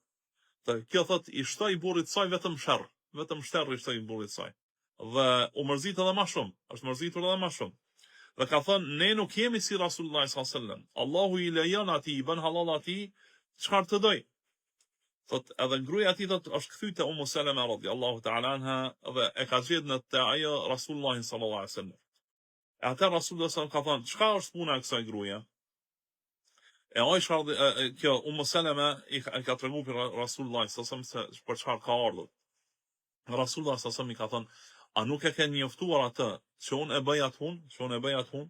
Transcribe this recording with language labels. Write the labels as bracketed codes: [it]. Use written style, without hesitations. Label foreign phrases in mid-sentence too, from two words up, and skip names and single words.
[sq] Kjo thot I shtoi burrit saj vetëm sherr I shtoi burrit saj. Dhe u mërzit edhe më shumë, është mërzitur edhe më shumë. Dhe ka thënë ne nuk jemi si Rasulullah [ar] صلى الله عليه وسلم. [sq] Allahu I lejon atij, I bën halal atij çfarë të doj. Thot edhe gruaja e tij thot është kthyr te Ummu Salama [ar] رضي الله تعالى عنها [sq] dhe e ka gjetur në te ajo Rasulullah [ar] صلى الله عليه وسلم. [sq] E atë Rasulullah sallallahu ka thënë çka është puna e kësaj gruaje? E Aisha kjo Ummu Salama I ka treguar për Rasulullah [ar] صلى الله عليه وسلم [sq] për çfarë ka ardhur. Rasulullah [ar] صلى الله عليه وسلم [sq] I ka thënë a nuk e ke njoftuar atë që unë e bëj atë punë?